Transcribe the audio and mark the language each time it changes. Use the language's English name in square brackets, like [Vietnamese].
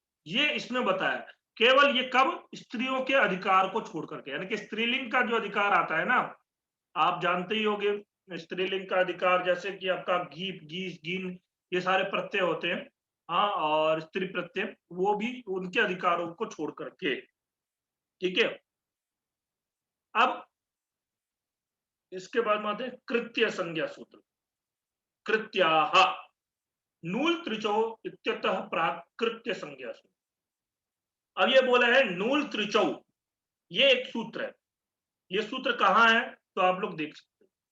[Hindi] ये इसमें बताया, केवल ये कब, स्त्रियों के अधिकार को छोड़ करके, यानी कि स्त्रीलिंग का जो अधिकार आता है ना, आप जानते ही होंगे स्त्रीलिंग का अधिकार, जैसे कि आपका घीप, गीस, गीन, ये सारे प्रत्यय होते हैं, हाँ, और स्त्री प्रत्यय, वो भी उनके अधिकारों को छोड़ करके, ठीक है। अब इसके बाद में आते हैं कृत्य संज्ञा सूत्र। [Sanskrit] कृत्याः नूल त्रिचो इत्यतः प्राक कृत्य संज्ञा सूत्र। [Hindi] अब ये बोला है नूल त्रिचौ, ये एक सूत्र है। ये सूत्र कहां है, तो आप लोग देख सकते हैं।